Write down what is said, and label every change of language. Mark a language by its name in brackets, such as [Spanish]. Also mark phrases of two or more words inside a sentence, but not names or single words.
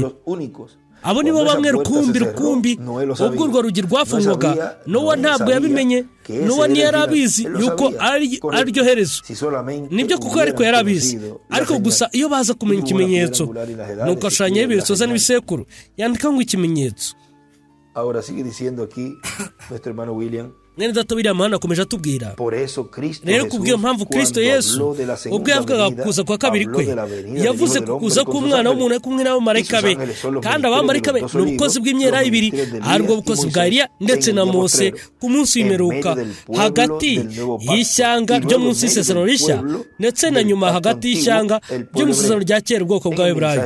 [Kinyarwanda] Abo nibo bamwe rukumbi. Ubwo urwo rugi rwafungwaga, Nowa ntabwo yabimenye. Nowa ntiyari abizi yuko ari ryo herezo. Nibyo kuko ariko yari abizi, ariko gusa iyo baza kumenya ikimenyetso, nuko ashushanyaho ibisoza n'ibisekuru, yandika ngo ikimenyetso. [Spanish] Ahora sigue diciendo aquí nuestro hermano William. [Kinyarwanda] Nene data William hano akomeje atubwira. Rero kubw'iyo mpamvu Kristo Yesu ubwo yavugaga kuza kwa kabiri kwe, yavuze kuza k'umwana w'umuntu ari kumwe n'abamarayika be, kandi abamarayika be ni ubukozi bw'imyera ibiri, aribwo bukozi bwa Eliya ndetse na Mose ku munsi w'imperuka, hagati y'ishyanga ryo munsi y'isezerano rishya ndetse na nyuma hagati y'ishyanga ryo mu isezerano rya kera ubwoko bw'Aburayi.